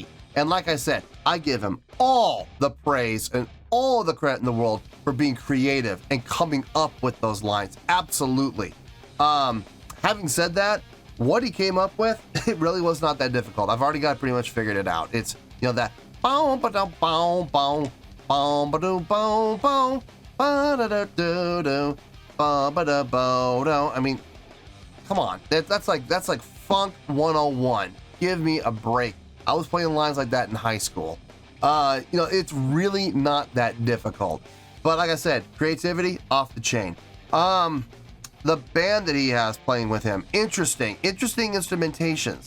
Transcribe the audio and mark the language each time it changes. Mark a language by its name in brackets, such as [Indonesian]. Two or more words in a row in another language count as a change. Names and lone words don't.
[English] And like I said, I give him all the praise and all the credit in the world for being creative and coming up with those lines. Absolutely. Having said that, what he came up with, it really was not that difficult. I've already got pretty much figured it out. It's, you know, that boom ba dum boom boom boom ba dum boom boom ba da da do do ba ba da bo do. I mean, come on, that's like funk 101. Give me a break. I was playing lines like that in high school. You know, it's really not that difficult. But like I said, creativity off the chain. The band that he has playing with him, interesting instrumentations.